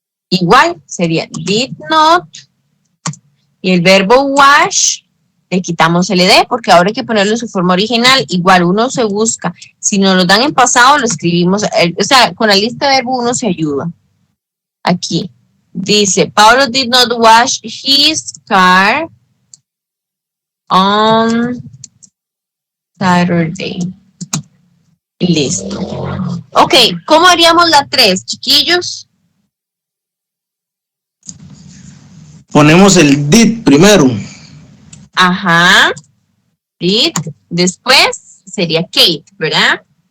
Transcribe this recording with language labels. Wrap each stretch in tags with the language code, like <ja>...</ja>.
<es>Igual sería did not y el verbo wash le quitamos el ed porque ahora hay que ponerlo en su forma original. Igual uno se busca, si nos lo dan en pasado lo escribimos, o sea, con la lista de verbo uno se ayuda. Aquí dice,</es> <en>Paulo did not wash his car on Saturday.</en> <es>Listo. Ok, ¿cómo haríamos la 3, chiquillos? Ponemos el did primero. Ajá. Did. Después sería Kate, ¿verdad?</es>